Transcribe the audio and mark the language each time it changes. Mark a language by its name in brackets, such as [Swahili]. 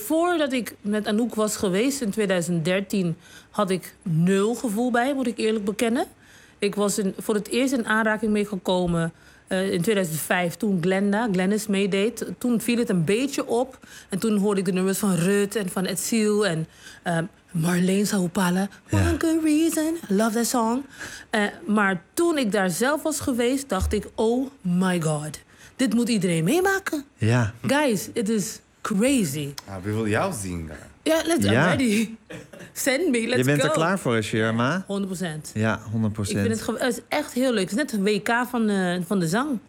[Dutch] Voordat ik met Anouk was geweest in 2013, had ik nul gevoel bij, moet ik eerlijk bekennen. Ik was voor het eerst in aanraking mee gekomen in 2005, toen Glennis meedeed. Toen viel het een beetje op. En toen hoorde ik de nummers van Rut en van Edsiel en Marleen Sahupala. [English] One good reason, love that song. [Dutch] Maar toen ik daar zelf was geweest, dacht ik, [English] oh my god. [Dutch] Dit moet iedereen meemaken. Ja. [English] Guys, it is crazy. [Dutch] Ja, we willen jou zien. [English] Ja, let's go. Ready. Send me, let's go. [Dutch] Je bent [English] go. [Dutch] Er klaar voor, Sherma. 100%. Ja, 100%. Ik vind het is echt heel leuk. Het is net het WK van de zang.